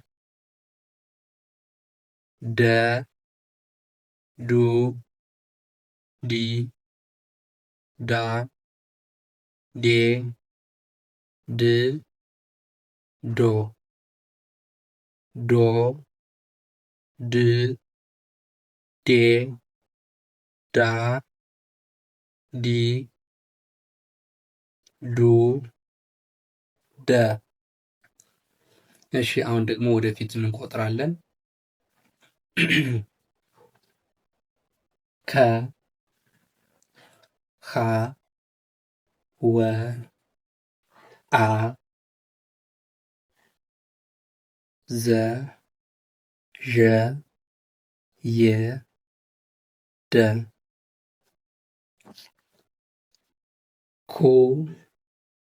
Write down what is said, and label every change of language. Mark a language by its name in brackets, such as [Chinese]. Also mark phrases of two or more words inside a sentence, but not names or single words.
[Amharic] ደ፣ ዱ፣ ዲ፣ ዳ፣ ዴ፣ ድ፣ ዶ፣ ዶ፣ ድ፣ ዴ፣ ዳ፣ ዲ፣ ዱ፣ ደ። እሺ አሁን ደግሞ ወደፊት እንቆጥራለን። ከ፣ ሀ፣ ወ፣ አ፣ ዘ፣ ዠ፣ የ፣ ደ፣ ኩ፣